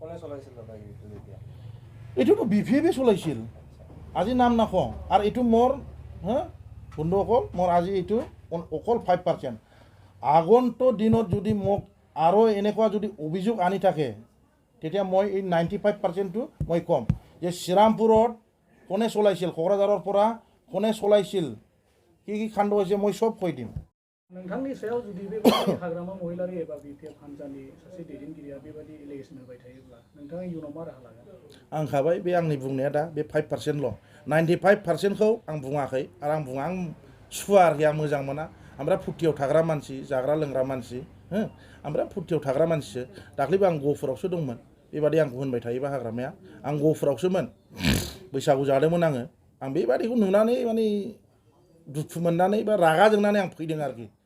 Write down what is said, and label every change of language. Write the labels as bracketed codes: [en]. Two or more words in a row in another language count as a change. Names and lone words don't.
[as] এইটোতো BPFে চলাইছিল আজি নাম নকওঁ আৰু এইটো মোৰ বন্ধুসকল মোৰ আজি এইটো অকল 5% আগন্তুক দিনত যদি মোক আৰু এনেকুৱা যদি অভিযোগ আনি থাকে তেতিয়া মই এই 95%টো মই ক'ম যে শ্ৰীৰামপুৰত কোনে চলাইছিল কোকৰাঝাৰৰ পৰা কোনে চলাইছিল কি কাণ্ড হৈছে মই চব কৈ দিম [brx] नोंथांनि सायाव जुदि बेबायदि हाग्रामा महिलारि एबा BPF हान्जानि सासे दैदेनगिरिया बेबायदि एलिगेसन होबाय थायोब्ला नोंथाङा इयुनाव मा राहा लागोन आं खाबाय बे आंनि बुंनाया दा बे 5%ल' 95%खौ आं बुङाखै आरो आं बुङा आं सुवा आरोखि आं मोजां मोना ओमफ्राय फुर्तियाव थाग्रा मानसि जाग्रा लोंग्रा मानसि ओमफ्राय फुर्तियाव थाग्रा मानसिसो दाख्लैबो आं गहपुरावसो दंमोन बेबादि आंखौ होनबाय थायोबा हाग्रामाया आं गहपुरावसोमोन बैसागु जादोंमोन आं बेबादिखौ नुनानै माने दुखु मोननानै बा रागा जोंनानै आं फैदों आरोखि